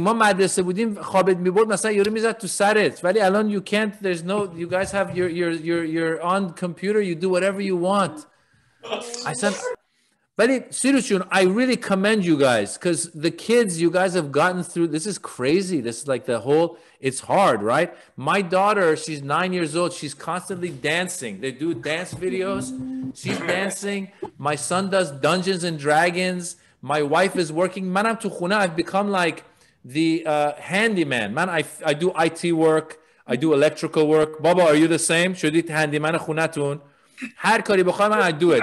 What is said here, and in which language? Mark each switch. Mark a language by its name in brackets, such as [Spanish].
[Persian] ما مدرسه بودیم خوابت میبرد مثلا یارو میزد تو سرت ولی الان you can't. [English] There's no. You guys have you're on computer. You do whatever you want. I said. But seriously, I really commend you guys because the kids you guys have gotten through. This is crazy. This is like the whole. It's hard, right? My daughter, she's 9 years old. She's constantly dancing. They do dance videos. She's dancing. My son does Dungeons and Dragons. My wife is working. Man, I'm to khuna. I've become like the handyman. Man, I do IT work. I do electrical work. Baba, are you the same? [Persian] شدید هندیمن خونتون؟ هر کاری بخوام من I do it.